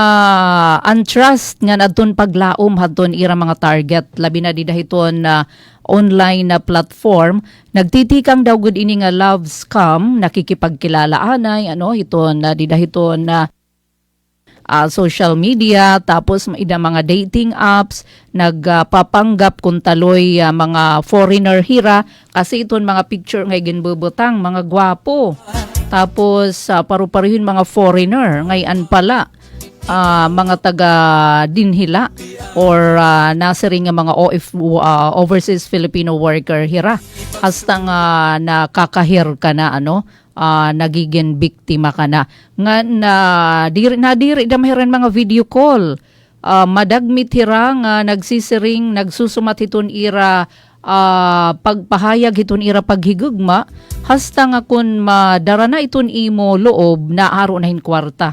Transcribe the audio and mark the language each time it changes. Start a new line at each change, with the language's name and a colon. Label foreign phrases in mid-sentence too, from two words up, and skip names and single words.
Waray: untrust nga adton paglaom hadton ira mga target labi na di dahiton na online na platform nagtitikang daw gud ini nga
English: love scam
Waray: nakikipagkilala anay hiton na di dahiton na
English: social media
Waray: tapos ida mga
English: dating apps
Waray: nagpapanggap kung taloy mga foreigner hira kasi iton mga picture nga ginbubutang mga gwapo tapos paru-paruhin mga foreigner ngayon pala mga taga dinhila or nasa ring nga mga overseas
English: Filipino worker
Waray: hira hasta nga nakakahir ka na nagiging biktima ka na nga nadiri damahiran mga video call madagmit hira nga nagsisiring nagsusumat hiton ira pagpahayag hiton ira paghigugma hasta nga kun madara na iton imo loob naaro na hin kwarta